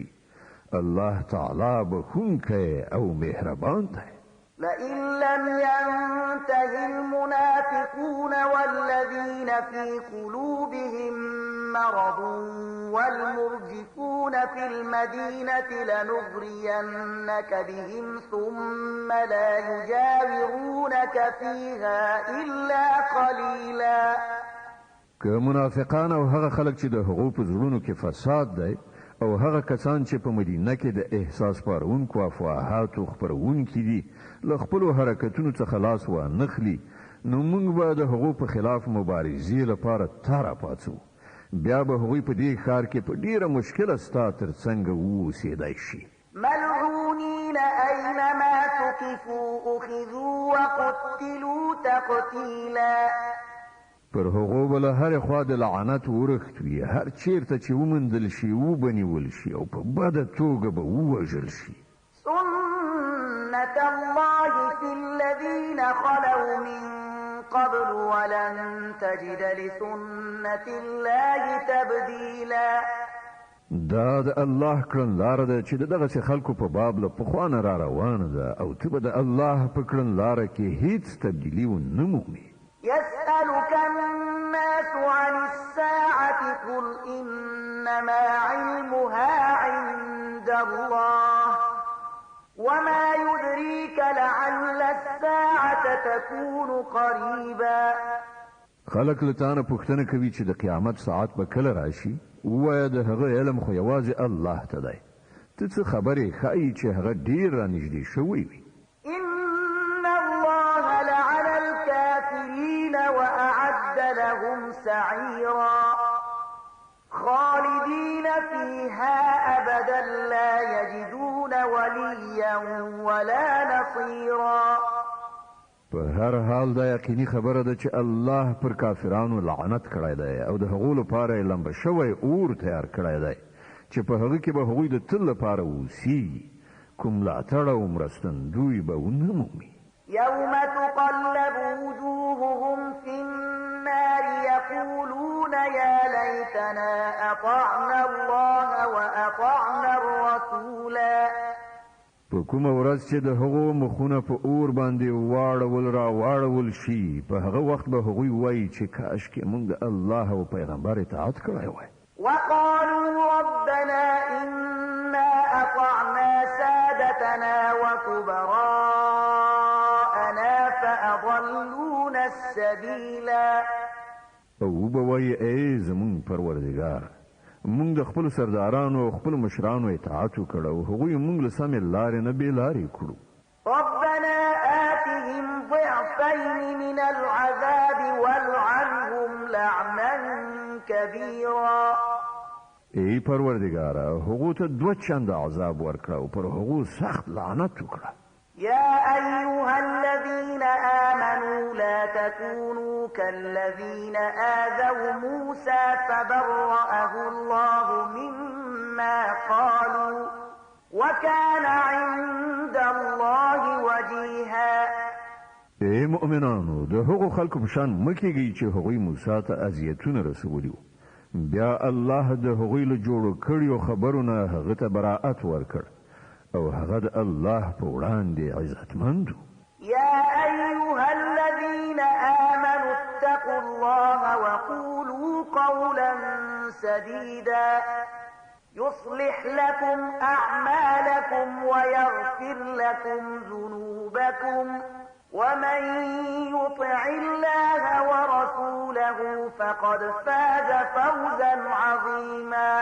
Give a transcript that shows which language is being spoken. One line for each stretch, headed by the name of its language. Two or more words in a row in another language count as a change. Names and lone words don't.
Pashto: الله تعالی بخښونکی او مهربان دی.
Arabic: لئن لم ينته المنافقون والذين في قلوبهم مرض والمرجفون في المدينة لنغرينك بهم ثم لا يجاورونك فيها إلا قليلا.
Pashto: که منافقان او هغه خلک چې د هغو په زړونو کې فساد دی او هغه کسان چې په مدینه کې د احساس پارونکو افواهاتو خپرونکي دي له خپلو حرکتونو څخه لاس وانخلي نو موږ به د هغو په خلاف مبارزې لپاره تاره پاڅو. بیا به هغوی په دې ښار کې په ډیره مشکله ستا تر څنګه واوسېدی شي.
Arabic: ملعونين أينما ثقفوا أخذوا وقتلوا تقتيلا.
Pashto: پر هغو بل هر خوا د لعنت ورخت وي، هر چیرته چې ومندل شي وبنیول شي او په بده توګه به ووژل شي.
Arabic: سنة الله في الذين خلوا من قبل ولن تجد لسنة الله تبديلا.
Pashto: دا د الله کړنلاره ده چې دغسې خلکو په باب له پخوانه را روانه ده او ته به د الله په کړنلاره کې هیڅ تبدیلي ونه مومي.
Arabic: يسألك الناس عن الساعة قل إنما علمها عند الله وما يدريك لعل الساعة تكون قريبا.
Pashto: خلک له تانه پوښتنه کوي چې د قیامت ساعت به کله راشي. ووایه د هغه علم خو یوازې الله ته دی. ته څه خبرې ښایي چې هغه ډېر رانږدې شوی وي.
Arabic: إن الله لعن الكافرين وأعد لهم سعيرا خالدين فيها أبدا لا يجدون وليا ولا نصيرا.
Pashto: په هر حال دا یقیني خبره ده چې الله پر کافرانو لعنت کړی دی او د هغو لپاره یې لمبه شوی اور تیار کړی دی چې په هغه کې به هغوی د تل لپاره اوسیږي. کوم ملاتړ او مرستندوی به ونه مومي.
Arabic: يوم تقلب وجوههم في النار يقولون يا ليتنا أطعنا الله وأطعنا الرسولا.
Pashto: په کومه ورځ چې د هغو مخونه په اور باندې واړول شي په هغه وخت به هغوی وایي چې کاشکې موږ د الله او پیغمبر اطاعت کړی وای.
Arabic: وقالوا ربنا إنا أطعنا سادتنا وكبراءنا فأضلونا السبيلا.
Pashto: او به وایي ای زموږ پروردګار موږ د خپل سردارانو او خپل مشرانو اطاعت وکړو او هغوی موږ له سمې لارې نه بېلارې کړو.
Arabic: ربنا آتهم ضعفين من العذاب والعنهم لعنا كبيرا.
Pashto: ای پروردګاره هغو ته 2 چنده عذاب ورکړه او پر هغو سخت لعنت وکړه.
Arabic: يا أيها الذين آمنوا لا تكونوا كالذين آذوا موسى فبرأه الله مما قالوا وكان عند الله وجيها.
Pashto: ای مؤمنانو د هغو خلکو په شان مکیږئ چې هغوی موسی ته اذیتونه رسولي وو. بیا الله د هغوی له جوړو کړیو خبرونه هغه ته براءت ورکړ او هغه د الله په وړاندې عزتمند.
Arabic: يا أيها الذين آمنوا اتقوا الله وقولوا قولا سديدا يصلح لكم أعمالكم ويغفر لكم ذنوبكم ومن يطع الله ورسوله فقد فاز فوزا عظيما.